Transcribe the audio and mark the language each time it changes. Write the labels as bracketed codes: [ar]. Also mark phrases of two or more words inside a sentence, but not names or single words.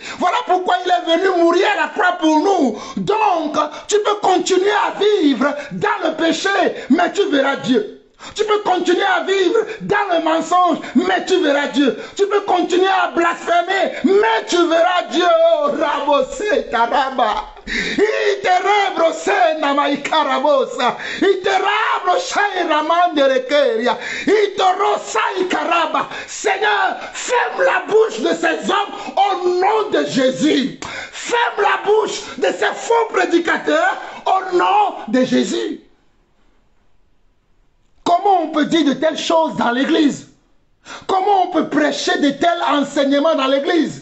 [fr] Voilà pourquoi il est venu mourir à la croix pour nous. Donc, tu peux continuer à vivre dans le péché, mais tu verras Dieu. Tu peux continuer à vivre dans le mensonge, mais tu verras Dieu. Tu peux continuer à blasphémer, mais tu verras Dieu. Oh, Rabose Karaba. Iterebro Sena Ikarabosa. Iterabro Shairamande Rekeria. Itorosa Ikaraba. Seigneur, ferme la bouche de ces hommes au nom de Jésus. Ferme la bouche de ces faux prédicateurs au nom de Jésus. Comment on peut dire de telles choses dans l'église? Comment on peut prêcher de tels enseignements dans l'église?